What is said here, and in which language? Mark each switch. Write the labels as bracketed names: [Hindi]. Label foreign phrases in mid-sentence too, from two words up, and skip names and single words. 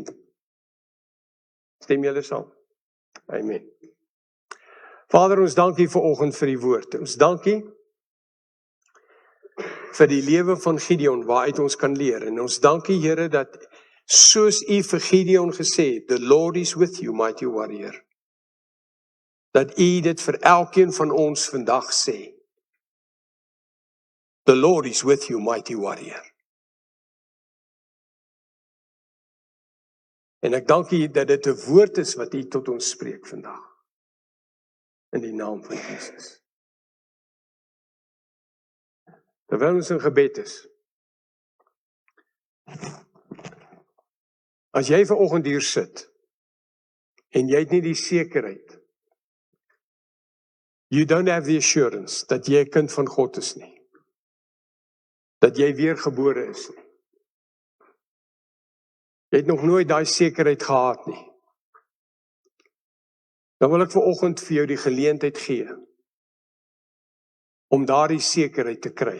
[Afrikaans] Stem julle saam? Amen. Vader, ons dankie vanoggend vir die woord. Ons dankie vir die lewe van Gideon, waaruit ons kan leer. En ons dankie, Here, dat soos u vir Gideon gesê het, [English] the Lord is with you, mighty warrior. [Afrikaans] Dat u dit vir elkeen van ons vandag sê. [English] The Lord is with you, mighty warrior. [Afrikaans] En ek dank u dat dit 'n woord is wat u tot ons spreek vandag. In die naam van Jesus. Terwyl ons in gebed is. As jy vanoggend hier sit, en jy het nie die sekerheid, [English] you don't have the assurance, [Afrikaans] dat jy 'n kind van God is nie. Dat jy weergebore is nie. Jy het nog nooit daai sekerheid gehad nie. Dan wil ek vanoggend vir jou die geleentheid gee, om daardie sekerheid te kry.